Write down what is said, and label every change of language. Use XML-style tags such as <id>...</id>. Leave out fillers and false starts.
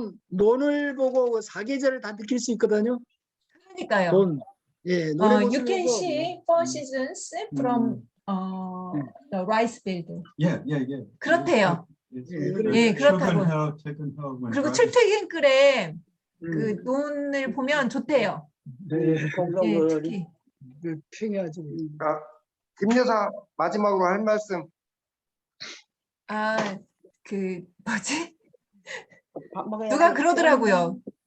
<ko>논을 보고 그 사계절을 다 느낄 수 있거든요. 그러니까요. 논. 예,</ko> <en>You can see four seasons from the rice field. Yeah.</en> <ko>그렇대요.</ko> <en>It's</en> <ko>예,</ko> <en>good.</en> <ko>예, 그렇다고요. 출근해요, 퇴근해요. when 그리고 출퇴근길에 그 논을 보면 좋대요. 예, 특히. 평야죠. 김 여사 마지막으로 할 말씀. 그 뭐지? 누가 그러더라고요.</ko>